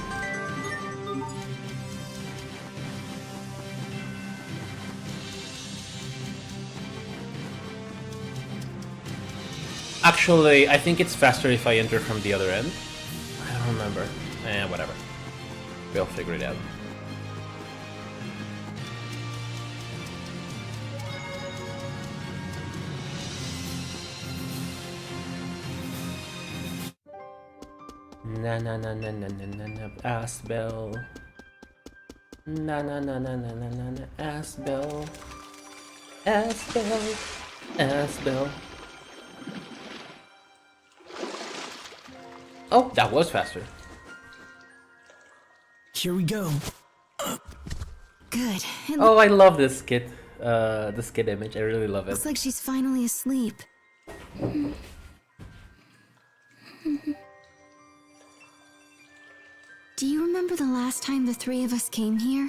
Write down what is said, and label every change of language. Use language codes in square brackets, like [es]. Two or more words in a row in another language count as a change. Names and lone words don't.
[en] Actually, I think it's faster if I enter from the other end. I don't remember. Whatever. We'll figure it out. Na na na na na na na na Asbel. Na na na na na na na na Asbel. Asbel. Asbel. Oh, that was faster. Here we go. Good. It Oh, I love this kid image. I really love it. looks like she's finally asleep. Do you remember the last time the three of us came here?